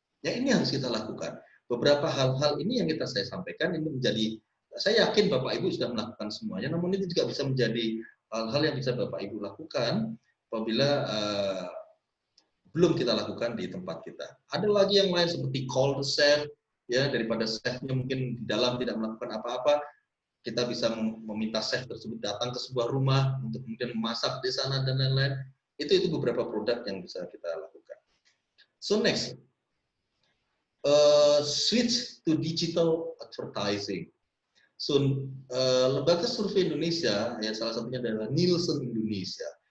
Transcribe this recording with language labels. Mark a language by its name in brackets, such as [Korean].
[Indonesian] Ya, ini harus kita lakukan. Beberapa hal-hal ini yang saya sampaikan ini menjadi, saya yakin Bapak Ibu sudah melakukan semuanya, namun ini juga bisa menjadi hal-hal yang bisa Bapak Ibu lakukan apabila belum kita lakukan di tempat kita. Ada lagi yang lain seperti call the chef, ya, daripada chefnya mungkin di dalam tidak melakukan apa-apa, kita bisa meminta chef tersebut datang ke sebuah rumah untuk kemudian memasak di sana dan lain-lain. Itu beberapa produk yang bisa kita lakukan. [English] So next, switch to digital advertising. [Indonesian] So lembaga survei Indonesia, ya salah satunya adalah Nielsen Indonesia.